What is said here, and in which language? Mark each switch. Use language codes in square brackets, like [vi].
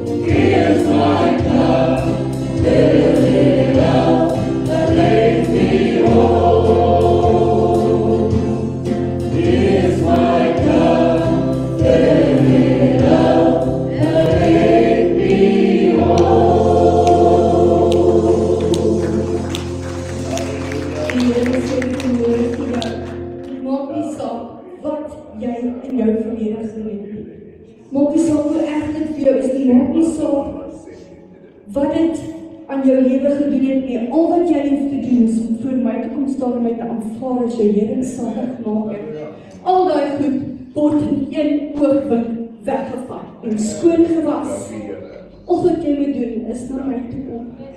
[en] Here's my cup, fill it up, and make me whole. Here's my cup, fill it up, and make me whole. [af] Die Here sê die woord vir jou, maak nie saak wat jy in jou verlede gedoen het. Maak nie saak hoe erg dit vir jou is nie, maak nie saak wat dit aan jou lewe gedoen het nie. Al wat jy hoef te doen is om voor my te kom staan en my te aanvaar as jou Here en saligmaker. Al daai goed word in een oogwink weggevat en skoon gewas. Al wat jy moet doen is na my toe kom.